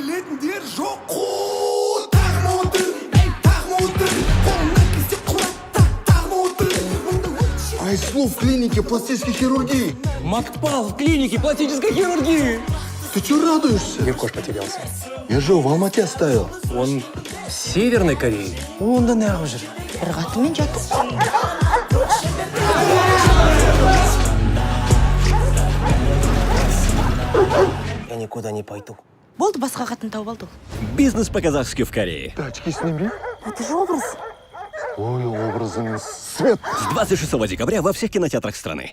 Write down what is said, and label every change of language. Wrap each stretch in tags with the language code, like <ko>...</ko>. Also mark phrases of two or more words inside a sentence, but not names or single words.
<ru>Айслу в клинике пластической хирургии. Макпал в клинике пластической хирургии. Ты чего радуешься? Иркош потерялся. Я же его в Алмате оставил. Он в Северной Корее.</ru> <kk>Онда не жүр. Бір қатымен жатыр.</kk> <ru>Я никуда не пойду.</ru> <kk>Болды, басқа қатын тауып алдық.</kk> <ru>Бизнес по-казахски в Корее. Очки сними. Это же образ. Ой, образный свет. С 26 декабря во всех кинотеатрах страны.</ru>